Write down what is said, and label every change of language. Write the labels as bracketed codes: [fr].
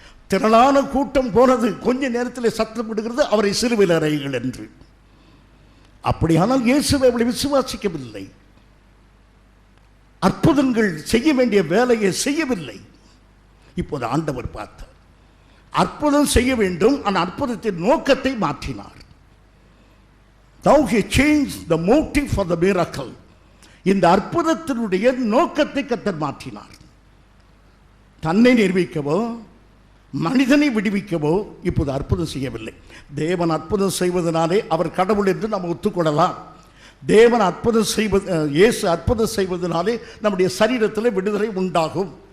[ta] திரளான கூட்டம் போனது, கொஞ்ச நேரத்தில் சத்தம் விடுகிறது, அவரை சிலுவையில் அறையுங்கள் என்று. அப்படியானால் இயேசுவை அவளை விசுவாசிக்கவில்லை, அற்புதங்கள் செய்ய வேண்டிய வேலையை செய்யவில்லை. இப்போது ஆண்டவர் பார்த்தார், அற்புதம் செய்ய வேண்டும், ஆனால் அற்புதத்தின் நோக்கத்தை மாற்றினார். [en] Now he changed the motive for the miracle. [ta] இந்த அற்புதத்தினுடைய நோக்கத்தை கர்த்தர் மாற்றினார். தன்னை நிரூபிக்கவோ மனிதனை விடுவிக்கவோ இப்போது அற்புதம் செய்யவில்லை. தேவன் அற்புதம் செய்வதனாலே அவர் கடவுள் என்று நாம் ஒத்துக்கொள்ளலாம். தேவன் அற்புதம் செய்வது, இயேசு அற்புதம் செய்வதனாலே நம்முடைய சரீரத்தில் விடுதலை உண்டாகும்.